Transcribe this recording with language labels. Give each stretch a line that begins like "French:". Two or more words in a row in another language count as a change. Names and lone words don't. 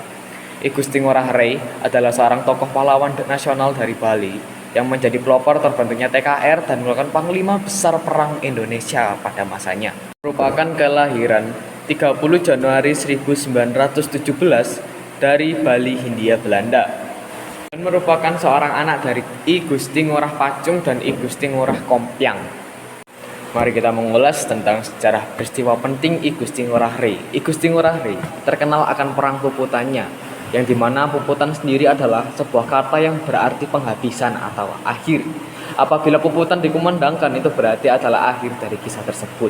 Indonesian: I Gusti Ngurah Rai adalah seorang tokoh pahlawan nasional dari Bali yang menjadi pelopor terbentuknya TKR dan merupakan panglima besar perang Indonesia pada masanya. Merupakan kelahiran 30 Januari 1917 dari Bali, Hindia Belanda. Dan merupakan seorang anak dari I Gusti Ngurah Pacung dan I Gusti Ngurah Kompiang. Mari kita mengulas tentang sejarah peristiwa penting I Gusti Ngurah Rai. I Gusti Ngurah Rai terkenal akan perang puputannya, yang dimana puputan sendiri adalah sebuah kata yang berarti penghabisan atau akhir. Apabila puputan dikumandangkan, itu berarti adalah akhir dari kisah tersebut.